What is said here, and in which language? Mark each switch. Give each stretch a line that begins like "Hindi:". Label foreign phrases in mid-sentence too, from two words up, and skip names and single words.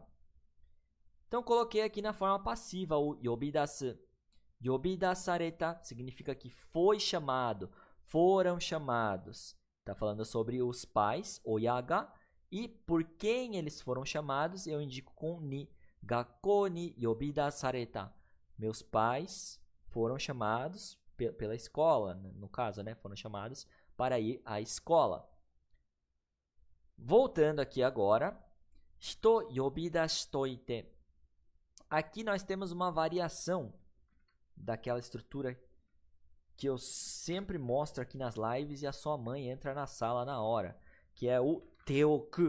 Portuguese: Então, coloquei aqui na forma passiva o yobidasu. Yobidasareta significa que foi chamado, foram chamados. Está falando sobre os pais, oyaga, e por quem eles foram chamados, eu indico com ni.
Japanese: 学校に呼び出された.
Portuguese: Meus pais foram chamados pela escola, no caso, né? Foram chamados para ir à escola. Voltando aqui agora.
Japanese: 人呼び出しといて.
Portuguese: Aqui nós temos uma variação daquela estrutura que eu sempre mostro aqui nas lives e a sua mãe entra na sala na hora, que é o teoku.